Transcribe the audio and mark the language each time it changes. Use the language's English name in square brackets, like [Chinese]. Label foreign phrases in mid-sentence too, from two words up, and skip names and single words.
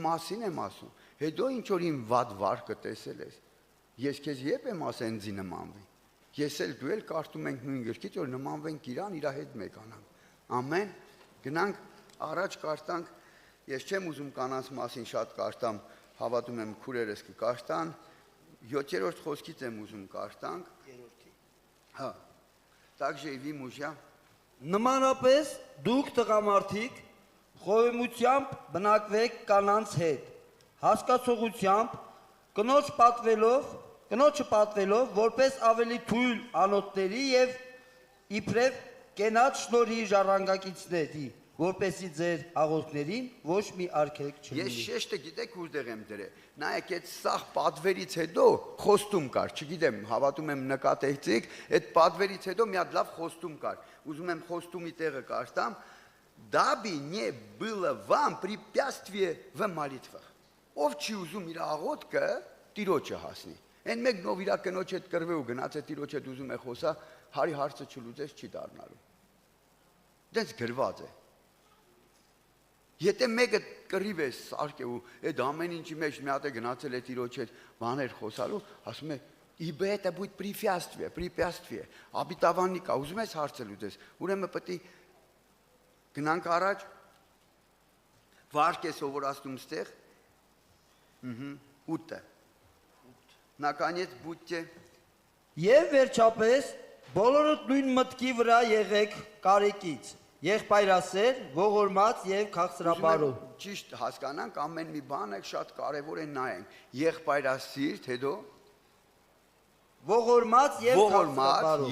[Armenian] մասին եմ ասում, հետո ինչ որ իմ վատ վարկը տեսել ես, ես քեզ երբ եմ ասել ինձի նմանվի, ես էլ դու էլ կարդում ենք նույն գրքից, որ նմանվենք իրան, իր հետ մեկանանք, ամեն, գնանք առաջ կարդանք, ես չեմ ուզում կանանց մասին շատ կարդամ, հավատում եմ քուրերս կկարդան, 7-րդ խոսքից եմ ուզում կարդանք, հա, [Russian] также и вы мужья, [Armenian] նմանապես դուք տղամարդիկ խոհեմությամբ բնակվեք կանանց հետ, հասկացողությամբ, կնոջը պատվելով, որպես ավելի թույլ անոթների և իբրև կենաց շնորհի ժառանգակիցների, որպեսի ձեր աղոթքներին ոչ մի արգելք Ես չլինի։ շեշտը գիտեք որտեղ եմ դրել։ Նայեք, այդ սաղ պատվերից հետո խոստում կար, չգիտեմ, հավատում եմ նկատեցիք, այդ պատվերից հետո մի հատ լավ խոստում կար։ Ուզում եմ խոստումի տեղը կարդամ, դաբի [Russian] не было вам препятствие в молитвах։ [Armenian] Ով չի ուզում իր աղոթքը Տիրոջը հասնի։ Այն մեկն ով իր կնոջ հետ կռվի ու գնաց է Տիրոջ հետ ուզում է խոսա, հարի հարցը չլուծես չի դառնալու։ Դες գրված է։ Եթե մեկը կռիվ է սարք է ու այդ ամեն ինչի մեջ մի հատ է գնացել է Տիրոջ հետ բաներ խոսալու, ասում է [Russian] ибо это будет препятствие, обетованника, [Armenian] ուզում ես հարցը լուծես, ուրեմն պետք է գնանք առաջ, վարկ է սովորացնում ստեղ, 8-ը, [Russian] наконец будьте, [Armenian] Եվ վերջապես բոլորդ նույն մտքի վրա եղեք կարեկից, եղբայրասեր, ողորմած եւ քաղցրաբարու։ ճիշտ հասկանանք, ամեն մի բանը շատ կարևոր է նայենք, եղբայրասիրտ, հետո Ողորմած եւ քաղցրաբարու։